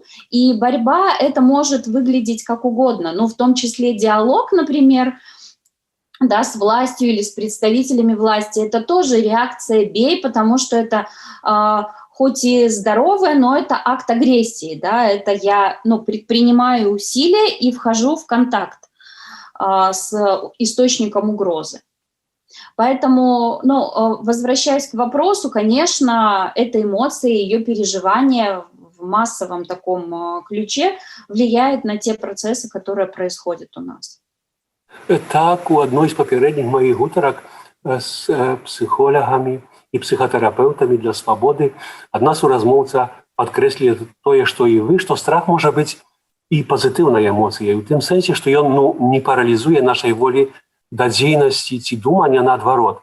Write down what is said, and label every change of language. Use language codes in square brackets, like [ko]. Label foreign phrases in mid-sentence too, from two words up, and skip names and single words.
[ru] И борьба — это может выглядеть как угодно, ну, в том числе диалог, например, да, с властью или с представителями власти, это тоже реакция «бей», потому что это хоть и здоровая, но это акт агрессии, да, это я, ну, предпринимаю усилия и вхожу в контакт с источником угрозы. Поэтому, ну, возвращаясь к вопросу, конечно, эта эмоция, ее переживание в массовом таком ключе влияет на те процессы, которые происходят у нас. [be] Так, у одной з папярэдніх маіх гутарак з псіхолагамі і псіхатэрапеўтамі для свабоды адна суразмоўца падкрэсліла тое, што і вы, што страх можа быць і пазітыўнай эмоцыяй, у тым сэнсе, што ён, ну, не паралізуе нашай волі да дзейнасці ці думання, наадварот.